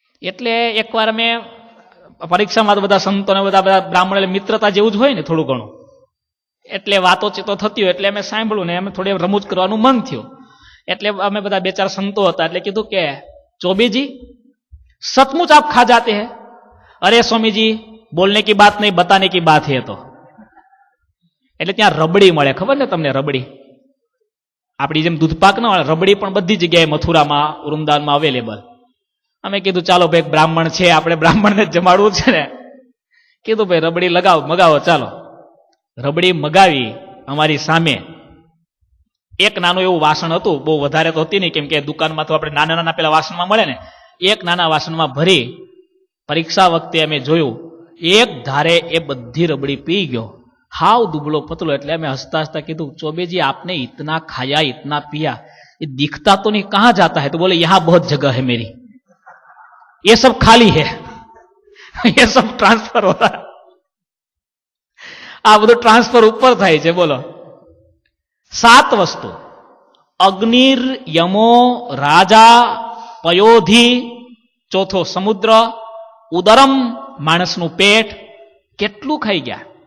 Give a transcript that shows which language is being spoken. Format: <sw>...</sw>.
<gu>એટલે એકવાર અમે પરીક્ષામાં તો બધા સંતો ને બધા બ્રાહ્મણ મિત્રતા જેવું જ હોય ને થોડું ઘણું, એટલે વાતોચીતો થતી હોય, એટલે અમે સાંભળ્યું ને અમે થોડી રમૂજ કરવાનું મન થયું. એટલે અમે બધા 2-4 સંતો હતા, એટલે કીધું કે ચોબીજી</gu> <hi>सचमुच आप खा जाते हैं? अरे स्वामी जी बोलने की बात नहीं बताने की बात है.</hi> <gu>तो એટલે ત્યાં રબડી મળે, ખબર ને તમને? રબડી આપણી જેમ દૂધપાક ન મળે, રબડી પણ બધી જગ્યાએ મથુરામાં વૃંદાવનમાં અવેલેબલ. અમે કીધું ચાલો ભાઈ બ્રાહ્મણ છે, આપણે બ્રાહ્મણને જમાડવું છે ને, કીધું ભાઈ રબડી મગાવો. ચાલો રબડી મગાવી. અમારી સામે એક નાનું એવું વાસણ હતું, બહુ વધારે તો હતી નહીં, કેમ કે દુકાનમાં તો આપણે નાના પેલા વાસણમાં મળે ને, એક નાના વાસણમાં ભરી પરીક્ષા વખતે અમે જોયું, એક ધારે એ બધી રબડી પી ગયો, હાવ દુબળો પતલો. એટલે અમે હસતા હસતા કીધું,</gu> <hi>चौबे आपने इतना खाया इतना पिया, ये दिखता तो नहीं, कहां जाता है? तो बोले यहां बहुत जगह है मेरी, ये सब खाली है, ये सब ट्रांसफर हो रहा है.</hi> <gu>આ બધું ટ્રાન્સફર ઉપર થાય છે. બોલો 7 વસ્તુ: અગ્નિર યમો રાજા પયોધી, ચોથો સમુદ્ર, ઉદરમ માણસનું પેટ. કેટલું ખાઈ ગયા?</gu>